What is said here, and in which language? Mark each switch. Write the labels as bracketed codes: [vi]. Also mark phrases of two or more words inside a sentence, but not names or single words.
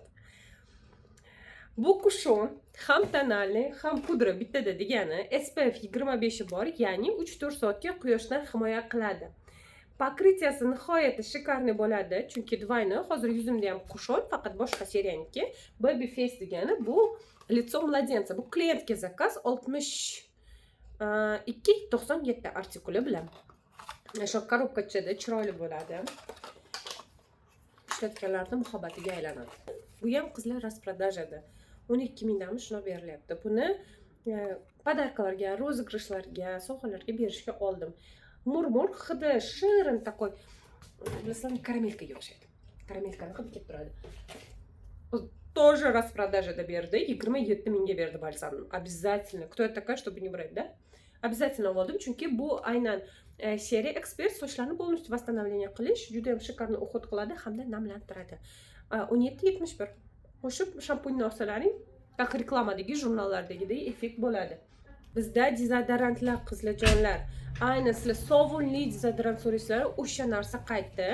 [uz] Bu kushon ham tonalniy, ham pudra bittada degani SPF 25 bor, ya'ni 3-4 soatga quyoshdan himoya qiladi. Покрытияsi nihoyatda shikarniy bo'ladi, chunki двойной. Hozir yuzimda ham kushon, faqat boshqa seriyaniki. Baby face degani bu [ru] лицо младенца. [uz] Bu klientga zakaz 62.97 artikuli bilan. Shu korobkachada chiroyli bo'ladi. Ishlatganlarni muhabbatiga aylanadi. Bu ham qizlar rasпродажада. 12 mingdanmi shuna berilyapti. Buni podarkalarga, rozыгрышlarga, sovg'alarga berishga oldim. Murmur hidi shirin takoy. Bilasizlarmi, karamelkaga o'xshaydi. Karamelkani hidi kelib turadi. [ru] Тоже распродажада berdi. 27 mingga berdi balsamni. Обязательно. Кто я такая, чтобы не брать, да? [uz] Обязательно oldim, chunki bu aynan seriya ekspert sochlarni [ru] полностью восстановление [uz] qilish, juda ham shikarni o'xot qiladi hamda namlantiradi. 17.71. Qo'shib shampunni olsalaring, tak reklamadagi, jurnallardagidek effekt bo'ladi. Bizda dezodorantlar, qizlarjonlar, aynan sizlar sovunli dezodorant so'raysizlar, o'sha narsa qaytdi.